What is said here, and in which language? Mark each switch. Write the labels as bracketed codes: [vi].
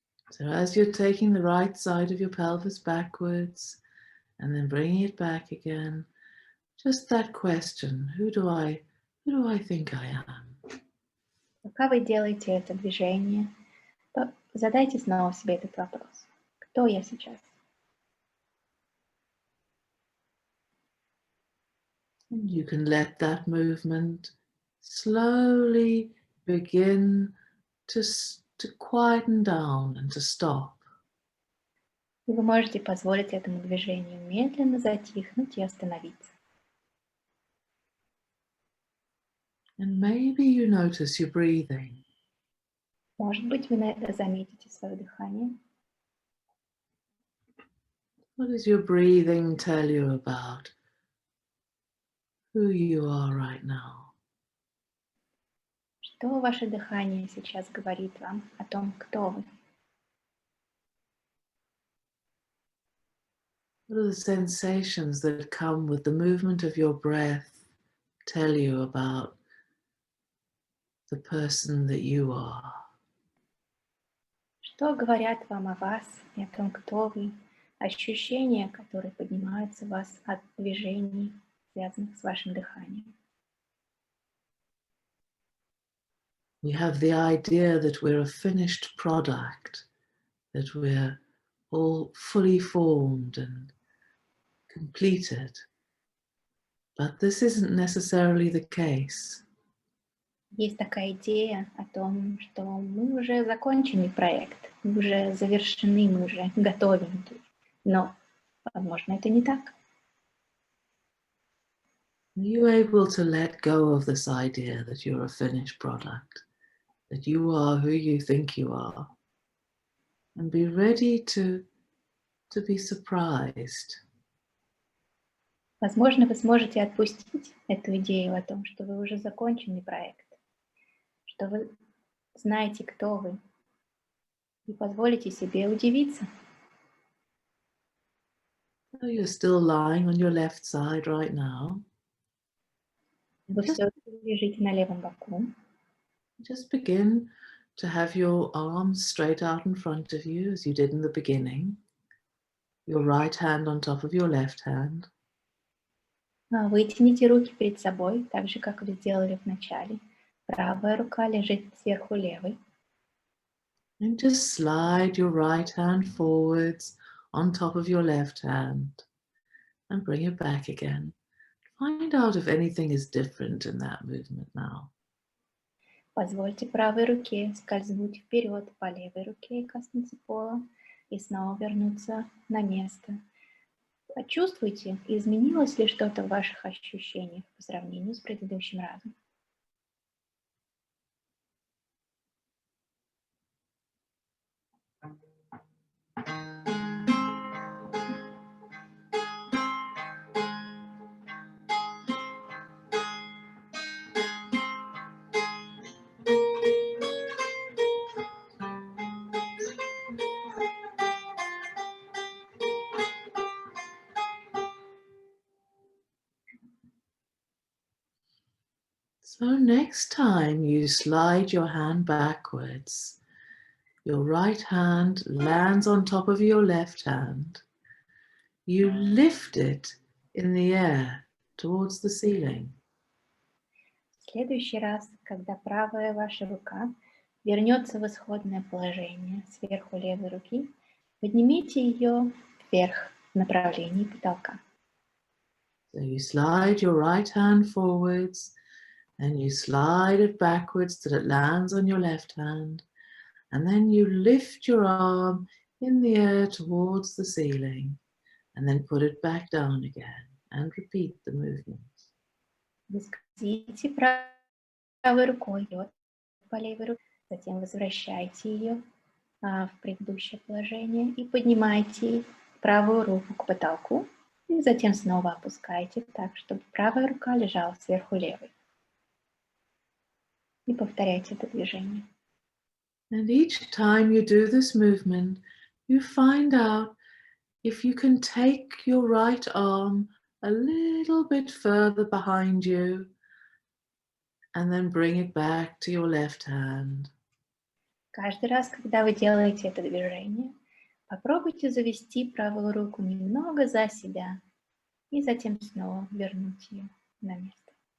[en] So as you're taking the right side of your pelvis backwards and then bringing it back again, just that question, who do I think I am? [ru] Пока вы делаете это движение, задайте снова себе этот вопрос. Кто я сейчас? [en] And you can let that movement slowly begin to quieten down and to stop. [ru] И вы можете позволить этому движению медленно затихнуть и остановиться. [en] And maybe you notice your breathing. [ru] Может быть, вы заметите свое дыхание. [en] What does your breathing tell you about who you are right now? [ru] Что ваше дыхание сейчас говорит вам о том, кто вы? [en] What are the sensations that come with the movement of your breath tell you about the person that you are? [ru] Что говорят вам о вас и о том, кто вы? Ощущения, которые поднимаются в вас от движений, связанных с вашим дыханием. [en] We have the idea that we're a finished product, that we're all fully formed and completed. But this isn't necessarily the case. [ru] Есть такая идея о том, что мы уже закончили проект, мы уже завершены, мы уже готовы. Но, возможно, это не так. [en] Are you able to let go of this idea that you're a finished product, that you are who you think you are, and be ready to be surprised? [ru] Возможно, вы сможете отпустить эту идею о том, что вы уже законченный проект, что вы знаете, кто вы, и позволите себе удивиться. [en] So you're still lying on your left side right now. [ru] Вы все лежите на левом боку. [en] Just begin to have your arms straight out in front of you as you did in the beginning. Your right hand on top of your left hand. [ru] Вытяните руки перед собой, так же, как вы сделали в начале. Правая рука лежит сверху левой. [en] And just slide your right hand forwards on top of your left hand and bring it back again. Find out if anything is different in that movement now. [ru] Позвольте правой руке скользнуть вперед по левой руке и коснуться пола, и снова вернуться на место. Почувствуйте, изменилось ли что-то в ваших ощущениях по сравнению с предыдущим разом. [en] So next time you slide your hand backwards, your right hand lands on top of your left hand. You lift it in the air towards the ceiling. [ru] В следующий раз, когда правая ваша рука вернется в исходное положение сверху левой руки, поднимите ее вверх в направлении потолка. [en] So you slide your right hand forwards and you slide it backwards till it lands on your left hand. And then you lift your arm in the air towards the ceiling and then put it back down again and repeat the movement. [ru] Вы скользите правой рукой по левой руке, затем возвращайте ее в предыдущее положение и поднимайте правую руку к потолку, и затем снова опускайте так, чтобы правая рука лежала сверху левой. И повторяйте это движение. [en] And each time you do this movement, you find out if you can take your right arm a little bit further behind you and then bring it back to your left hand. [ru] Каждый раз, когда вы делаете это движение, попробуйте завести правую руку немного за себя и затем снова вернуть ее на место.